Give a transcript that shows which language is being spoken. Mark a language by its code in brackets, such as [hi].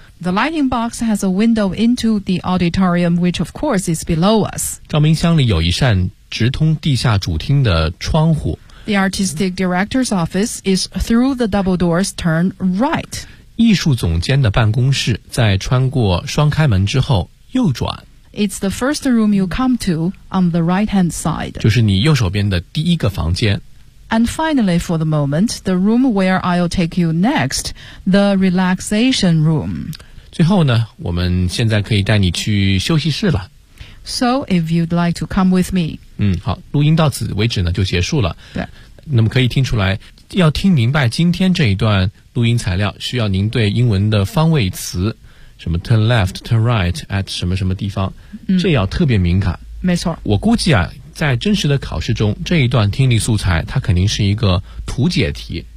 [en] The lighting box has a window into the auditorium, which of course is below us. [zh] 照明箱里有一扇直通地下主厅的窗户。 [en] The artistic director's office is through the double doors, turn right. [zh] 艺术总监的办公室在穿过双开门之后右转。 [en] It's the first room you come to on the right-hand side. [zh] 就是你右手边的第一个房间。 [en] And finally, for the moment, the room where I'll take you next, the relaxation room. [zh] 最后呢，我们现在可以带你去休息室了。 [en] So, if you'd like to come with me. [zh] 好，录音到此为止呢，就结束了。对。那么可以听出来，要听明白今天这一段录音材料，需要您对英文的方位词，什么 [en] turn left, turn right, [zh] at 什么什么地方，这要特别敏感。没错。我估计啊，在真实的考试中，这一段听力素材它肯定是一个图解题。